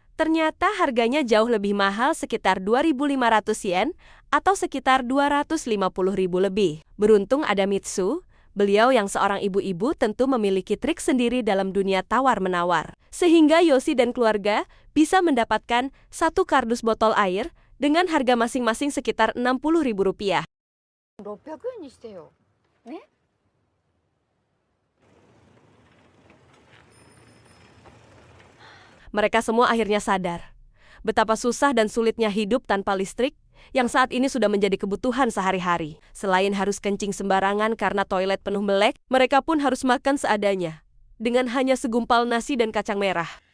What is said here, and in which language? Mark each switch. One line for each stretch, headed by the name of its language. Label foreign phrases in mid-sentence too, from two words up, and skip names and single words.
Indonesian: Ternyata harganya jauh lebih mahal sekitar 2.500 yen atau sekitar 250.000 lebih. Beruntung ada Mitsu. Beliau yang seorang ibu-ibu tentu memiliki trik sendiri dalam dunia tawar-menawar. Sehingga Yoshi dan keluarga bisa mendapatkan 1 kardus botol air dengan harga masing-masing sekitar 60.000 rupiah.
Japanese: 600 円にしてよ。ね？
Indonesian: Mereka semua akhirnya sadar betapa susah dan sulitnya hidup tanpa listrik yang saat ini sudah menjadi kebutuhan sehari-hari. Selain harus kencing sembarangan karena toilet penuh melek, mereka pun harus makan seadanya, dengan hanya segumpal nasi dan kacang merah.